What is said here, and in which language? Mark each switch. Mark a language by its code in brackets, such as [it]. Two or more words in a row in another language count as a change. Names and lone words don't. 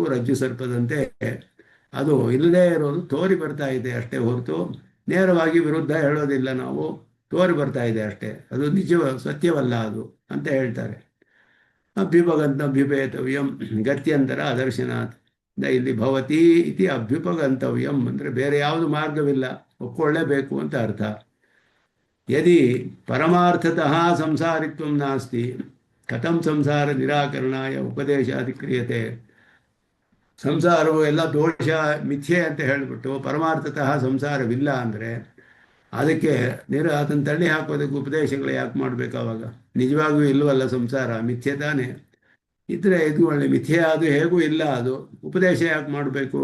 [kn] ರಜ್ಜು ಸರ್ಪದಂತೆ ಅದು ಇಲ್ಲದೇ ಇರೋದು ತೋರಿ ಬರ್ತಾ ಇದೆ ಅಷ್ಟೇ ಹೊರತು ನೇರವಾಗಿ ವಿರುದ್ಧ ಹೇಳೋದಿಲ್ಲ ನಾವು. ತೋರಿ ಬರ್ತಾ ಇದೆ ಅಷ್ಟೇ, ಅದು ಸತ್ಯವಲ್ಲ ಅದು ಅಂತ ಹೇಳ್ತಾರೆ. [sa] ಅಭ್ಯುಪಗಂತವ್ಯಂ ಗತ್ಯಂತರ ಅದರ್ಶನಾಥ್. [kn] ಇಲ್ಲಿ [sa] ಭವತಿ ಇತಿ ಅಭ್ಯುಪಗಂತವ್ಯಂ [kn] ಅಂದರೆ ಬೇರೆ ಯಾವುದು ಮಾರ್ಗವಿಲ್ಲ, ಒಪ್ಕೊಳ್ಳೇಬೇಕು ಅಂತ ಅರ್ಥ. [sa] ಯದಿ ಪರಮಾರ್ಥತಃ ಸಂಸಾರಿತ್ವಂ ನಾಸ್ತಿ ಕಥಂ ಸಂಸಾರ ನಿರಾಕರಣಾಯ ಉಪದೇಶಾದಿ ಕ್ರಿಯತೆ. [kn] ಸಂಸಾರವು ಎಲ್ಲ ದೋಷ ಮಿಥ್ಯೆ ಅಂತ ಹೇಳಿಬಿಟ್ಟು ಪರಮಾರ್ಥತಃ ಸಂಸಾರವಿಲ್ಲ ಅಂದರೆ ಅದಕ್ಕೆ ಅದನ್ನು ತಳ್ಳಿ ಹಾಕೋದಕ್ಕೆ ಉಪದೇಶಗಳು ಯಾಕೆ ಮಾಡಬೇಕು? ಅವಾಗ ನಿಜವಾಗಿಯೂ ಇಲ್ಲವಲ್ಲ ಸಂಸಾರ, ಮಿಥ್ಯೆ ತಾನೇ. ಇದ್ರೆ ಇದು ಒಳ್ಳೆ ಮಿಥ್ಯೆ, ಅದು ಹೇಗೂ ಇಲ್ಲ, ಅದು ಉಪದೇಶ ಯಾಕೆ ಮಾಡಬೇಕು?